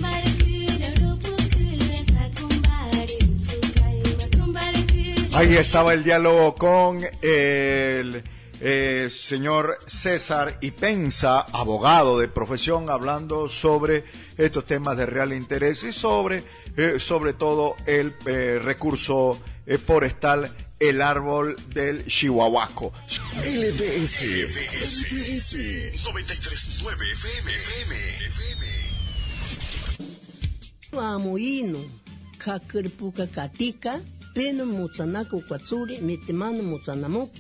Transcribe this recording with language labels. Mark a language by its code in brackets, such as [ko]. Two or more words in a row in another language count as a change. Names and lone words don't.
[es] Ahí estaba el diálogo con el señor César Ipenza, abogado de profesión, hablando sobre estos temas de real interés y sobre todo el recurso forestal, el árbol del chihuahuaco. LBS 93.9 FM. [cni] Amoino, kakurpuka katika, peno mutsanako kwatsuri, mitemano mutsanamoki.